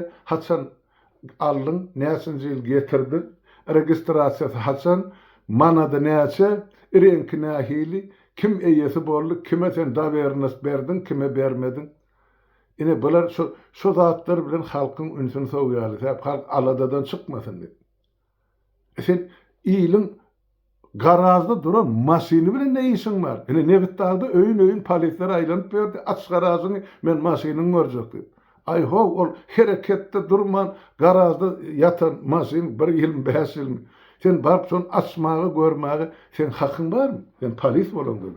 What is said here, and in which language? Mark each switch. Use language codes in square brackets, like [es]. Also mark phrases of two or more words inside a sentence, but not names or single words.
[tk] Haçan aldyň, näçinji ýyl getirdi, registrasiýasy haçan, manada näçe, renki nähili, kim eýesi boldy, kime sen dabernas berdin, kime bermedin. Ine bular şu zatlar bilen halkyň ünsüni sowýarly, halk aladadan çykmasyn diýip. Sen ýylyň garazda duran maşini bilen ne işin var? Ene nebitdagda öýün polisler aýlanyp berdi. Aç garazyny men maşiniň görjekdi. Ay ho, ol hereketde durman garazda yatan maşin 1 ýyl 5 ýyl. Sen barp şonu açmagy, görmägi sen hakyň barmy? Sen polis bolan dedi.